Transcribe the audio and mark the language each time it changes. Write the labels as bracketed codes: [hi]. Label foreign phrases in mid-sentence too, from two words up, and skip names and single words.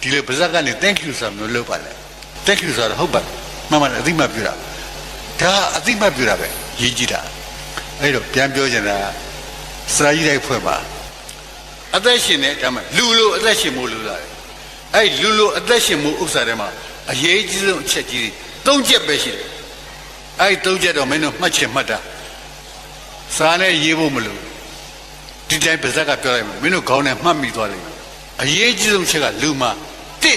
[my] ဒီလိုပါဇက်ကနေ [en] thank you [my] ဆိုမျိုးလုပ်ပါလေ [en] thank you [my] ဆိုတော့ဟုတ်ပါမှန်မှန်အသိမှတ်ပြုတာဒါအသိမှတ်ပြုတာပဲရေးကြည့်တာအဲ့တော့ပြန်ပြောချင်တာစရာကြီးတိုင်းဖွဲ့ပါအသက်ရှင်နေဒါမှလူလိုအသက်ရှင်မှုလို့လာတယ်အဲ့လူလိုအသက်ရှင်မှုဥစ္စာတွေမှာအ ရေးကြီးဆုံးအချက်ကြီး၃ချက်ပဲရှိတယ်အဲ့၃ချက်တော့မင်းတို့မှတ်ချင်မှတ်တာစာနဲ့ရေးဖို့မလို့ဒီတိုင်းပါဇက်ကပြောလိုက်မယ်မင်းတို့ခေါင်းနဲ့မှတ်မိသွားလိမ့်မယ်အရေးကြီးဆုံးချက်ကလူမှာတစ်